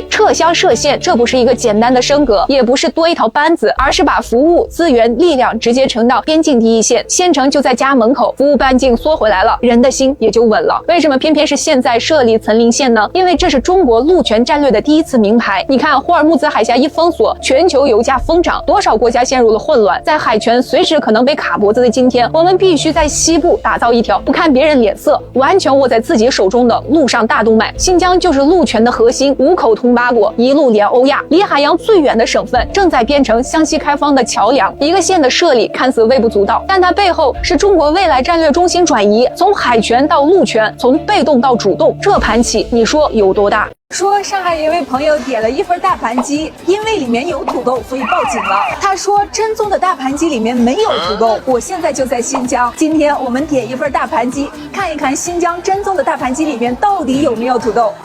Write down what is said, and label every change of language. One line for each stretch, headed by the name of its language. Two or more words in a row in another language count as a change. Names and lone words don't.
Chinese: 撤鄉設縣，這不是一個簡單的升格，也不是多一條班子，而是把服務、資源、力量直接呈到邊境第一線，縣城就在家門口，服務半徑縮回來了，人的心也就穩了。為什麼偏偏是現在設立岑林縣呢？因為這是中國陸權戰略的第一次明牌。你看，霍爾木茲海峽一封鎖，全球油價瘋漲，多少国家陷入了混亂。在海权随时可能被卡脖子的今天，我们必須在西部打造一条不看别人脸色、完全握在自己手中的陆上大动脉。新疆就是陆权的核心，五口通八国，一路连欧亚，离海洋最远的省份，正在变成向西開放的橋梁。一個縣的設立看似微不足道，但它背後是中國未來戰略中心轉移，從海權到陸權，從被動到主動，這盤棋你說有多大？說上海一位朋友點了一份大盤雞，因為裡面有土豆，所以報警了。他說正宗的大盤雞裡面沒有土豆。我現在就在新疆，今天我們點一份大盤雞，看一看新疆正宗的大盤雞裡面到底有沒有土豆。